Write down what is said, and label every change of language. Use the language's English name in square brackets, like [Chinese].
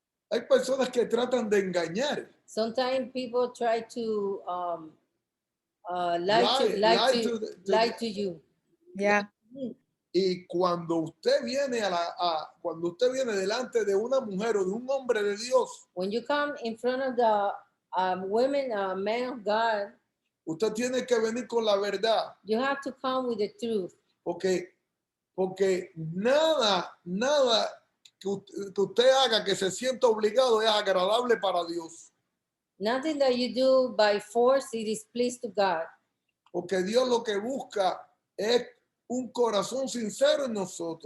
[Spanish] Hay personas que tratan de engañar. [English] Sometimes people try to lie to you. Yeah. [Spanish] Y cuando usted viene cuando usted viene delante de una mujer o de un hombre de Dios, [English] When you come in front of the women, man of God, [Spanish] Usted tiene que venir con la verdad. [English] You have to come with the truth. [Spanish] Porque nada que usted haga que se sienta obligado es agradable para Dios. [English] Nothing that you do by force, it is pleased to God. [Spanish] Porque Dios lo que busca es un corazón sincero en nosotros.